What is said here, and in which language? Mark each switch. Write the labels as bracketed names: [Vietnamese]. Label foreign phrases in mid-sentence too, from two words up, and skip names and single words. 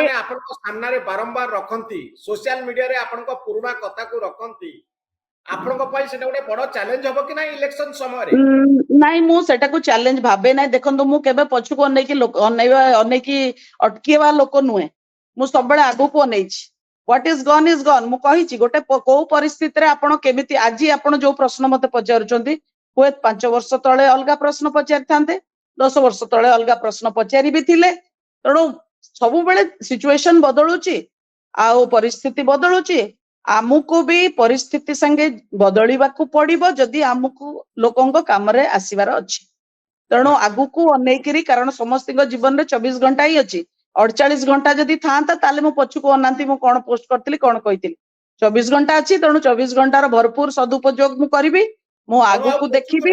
[Odia] ମାନେ ଆପଣଙ୍କ ସାମ୍ନାରେ ବାରମ୍ବାର ରଖନ୍ତି ସୋସିଆଲ ମିଡିଆରେ ଆପଣଙ୍କ ପୁରୁଣା କଥାକୁ ରଖନ୍ତି ଆପଣଙ୍କ ପାଇଁ ସେଟା ଗୋଟେ ବଡ ଚ୍ୟାଲେଞ୍ଜ ହବ କି ନାହିଁ ଇଲେକ୍ସନ ସମୟରେ ନାଇଁ ମୁଁ ସେଟାକୁ ଚ୍ୟାଲେଞ୍ଜ ଭାବେ ନାହିଁ ଦେଖନ୍ତୁ ମୁଁ କେବେ ପଛକୁ ଅନେଇକି ଅଟକିବା ଲୋକ ନୁହେଁ ମୁଁ ସବୁବେଳେ ଆଗକୁ ଅନେଇଛି [English] What is gone [Odia] ମୁଁ କହିଛି ଗୋଟେ କୋଉ ପରିସ୍ଥିତିରେ ଆପଣ କେମିତି ଆଜି ଆପଣ ଯୋଉ ପ୍ରଶ୍ନ ମତେ ପଚାରୁଛନ୍ତି ହୁଏ 5 ବର୍ଷ ତଳେ ଅଲଗା ପ୍ରଶ୍ନ ପଚାରିଥାନ୍ତେ 10 ବର୍ଷ ତଳେ ଅଲଗା ପ୍ରଶ୍ନ ପଚାରି ବି ଥିଲେ ତେଣୁ ସବୁବେଳେ ସିଚୁଏସନ ବଦଳୁଛି ଆଉ ପରିସ୍ଥିତି ବଦଳୁଛି ଆମକୁ ବି ପରିସ୍ଥିତି संगे ବଦଳିବାକୁ ପଡିବ ଯଦି ଆମକୁ ଲୋକଙ୍କ କାମରେ ଆସିବାର ଅଛି ତେଣୁ ଆଗକୁ ଅନେଇକିରି କାରଣ ସମସ୍ତଙ୍କ ଜୀବନରେ 24 ଘଣ୍ଟା ହିଁ ଅଛି 48 ଘଣ୍ଟା ଯଦି ଥାନ୍ତା ତାହେଲେ ମୁଁ ପଛକୁ ଅନାନ୍ତି ମୁଁ କଣ ପୋଷ୍ଟ କରିଥିଲି କଣ କହିଥିଲି 24 ଘଣ୍ଟା ଅଛି ତେଣୁ 24 ଘଣ୍ଟାର ଭରପୁର ସଦୁପଯୋଗ ମୁଁ କରିବି ମୁଁ ଆଗକୁ ଦେଖିବି